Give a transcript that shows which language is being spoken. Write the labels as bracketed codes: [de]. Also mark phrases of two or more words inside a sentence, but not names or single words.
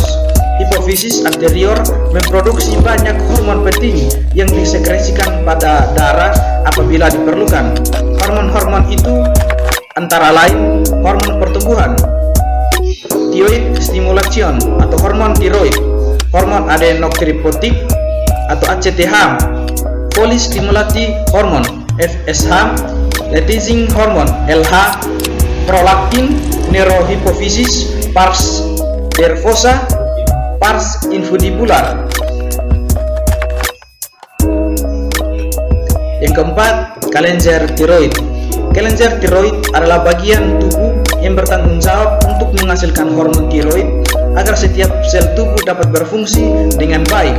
[id] Hipofisis anterior memproduksi banyak hormon penting yang disekresikan pada darah apabila diperlukan. Hormon-hormon itu antara lain hormon pertumbuhan, [en] thyroid stimulation [id] atau hormon tiroid, hormon adenokorticotropic atau ACTH, [en] follicle stimulating hormone FSH, luteinizing hormone LH, [id] prolaktin, neurohypophysis, [la] pars nervosa, pars infundibular. [id] Yang keempat, kelenjar tiroid. Kelenjar tiroid adalah bagian tubuh yang bertanggung jawab untuk menghasilkan hormon tiroid agar setiap sel tubuh dapat berfungsi dengan baik.